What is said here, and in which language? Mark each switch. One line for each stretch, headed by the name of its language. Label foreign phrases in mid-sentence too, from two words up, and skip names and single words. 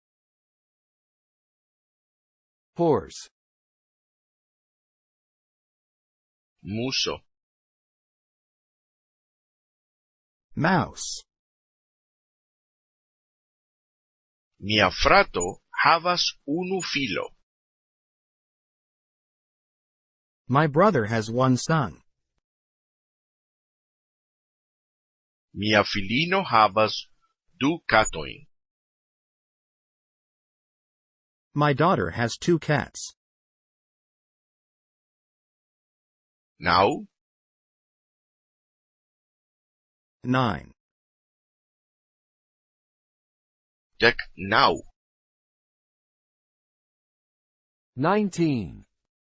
English: Horse.
Esperanto: muso,
English: Mouse.
Esperanto: Mia frato havas unu filo.
English: My brother has one son.
Esperanto: Mia filino havas du katojn.
English: My daughter has 2 cats.
Esperanto: Naŭ,
English: 9.
Esperanto: dek naŭ,
English: 19.